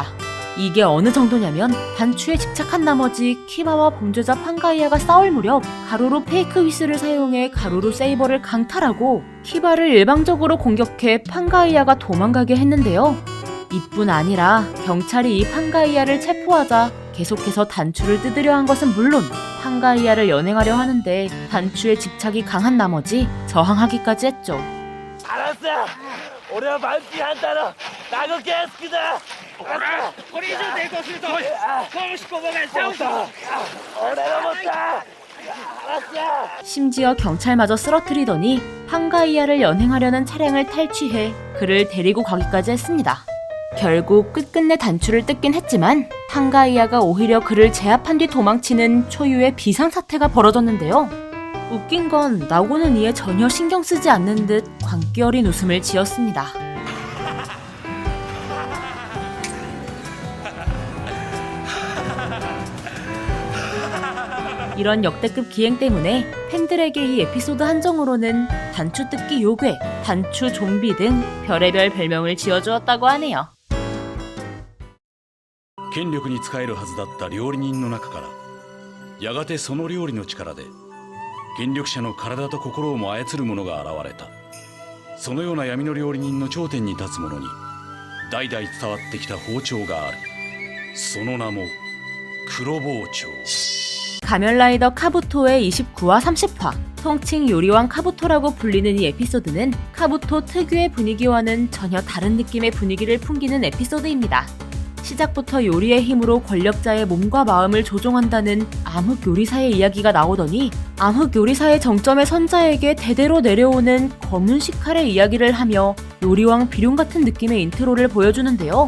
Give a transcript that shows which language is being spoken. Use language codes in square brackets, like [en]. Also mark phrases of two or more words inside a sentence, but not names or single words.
[ko] 이게 어느 정도냐면 단추에 집착한 나머지 키바와 범죄자 판가이아가 싸울 무렵 가로로 페이크 휘슬을 사용해 가로로 세이버를 강탈하고 키바를 일방적으로 공격해 판가이아가 도망가게 했는데요. 이뿐 아니라 경찰이 이 판가이아를 체포하자 계속해서 단추를 뜯으려 한 것은 물론 판가이아를 연행하려 하는데 단추에 집착이 강한 나머지 저항하기까지 했죠. 알았어. [ja] 俺はバンキーハンターのナゴケンスクだ。これ以上抵抗すると公務執行妨害しちゃうぞ。俺のもった。 [ko] 심지어 경찰마저 쓰러뜨리더니 판가이아를 연행하려는 차량을 탈취해 그를 데리고 가기까지 했습니다. 결국 끝끝내 단추를 뜯긴 했지만 판가이아가 오히려 그를 제압한 뒤 도망치는 초유의 비상사태가 벌어졌는데요. 웃긴 건 나고는 이에 전혀 신경 쓰지 않는 듯 광기 어린 웃음을 지었습니다. 이런 역대급 기행 때문에 팬들에게 이 에피소드 한정으로는 단추 뜯기 요괴, 단추 좀비 등 별의별 별명을 지어주었다고 하네요. [ja] 権力に仕えるはずだった料理人の中からやがてその料理の力で権力者の体と心をも操る者が現れた。そのような闇の料理人の頂点に立つ者に代々伝わってきた包丁がある。その名も黒包丁。 [ko] 가면라이더 카부토의 29화 30화 통칭 요리왕 카부토라고 불리는 이 에피소드는 카부토 특유의 분위기와는 전혀 다른 느낌의 분위기를 풍기는 에피소드입니다. 시작부터 요리의 힘으로 권력자의 몸과 마음을 조종한다는 암흑 요리사의 이야기가 나오더니 암흑 요리사의 정점의 선자에게 대대로 내려오는 검은 식칼의 이야기를 하며 요리왕 비룡 같은 느낌의 인트로를 보여주는데요.